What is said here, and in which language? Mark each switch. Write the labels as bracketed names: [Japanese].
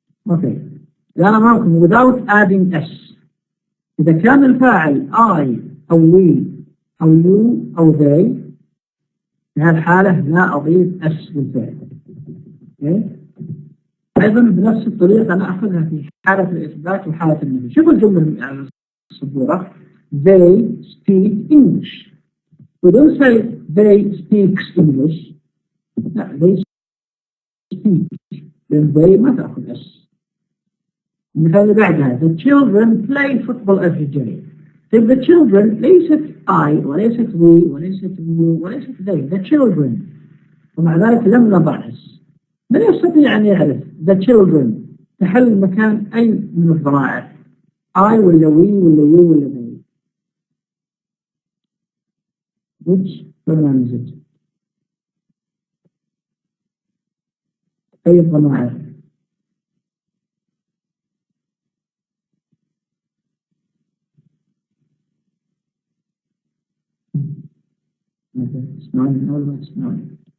[Arabic] اوكي الآن أمامكم [English] without adding s. [Arabic] إذا كان الفاعل I أو we أو you أو they في هذه الحالة لا أضيف s للفعل. اوكي أيضا بنفس الطريقة أنا أخذها في حالة الإثبات وحالة النفي. شوفوا الجملة على السبورة. [English] They speak English. We don't say they speaks English. [Arabic] لا [English] they speak. [Arabic] لأن they ما تأخذ اس. المثال اللي بعدها [English] the children play football every day. [Arabic] طيب the children ليست I وليست we وليست you وليست they. The children ومع ذلك لم نضع اس. من يستطيع أن يعرف the children تحل مكان أي من الضمائر I ولا we ولا you ولا they. [English] which pronoun is it؟ [Arabic] أي الضمائر؟ اسمعوني أول ما تسمعوني.